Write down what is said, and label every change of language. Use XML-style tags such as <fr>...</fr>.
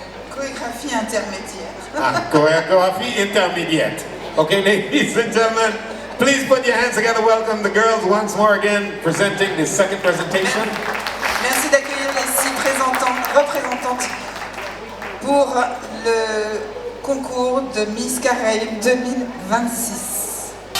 <fr>Chorégraphie intermédiaire.</fr> <en>Choreography Intermédiate. Okay, ladies and gentlemen, please put your hands together. Welcome the girls once more again, presenting the second presentation.</en> <fr>Merci d'accueillir les 6 représentantes pour le concours de Miss Caraïbes 2026.</fr>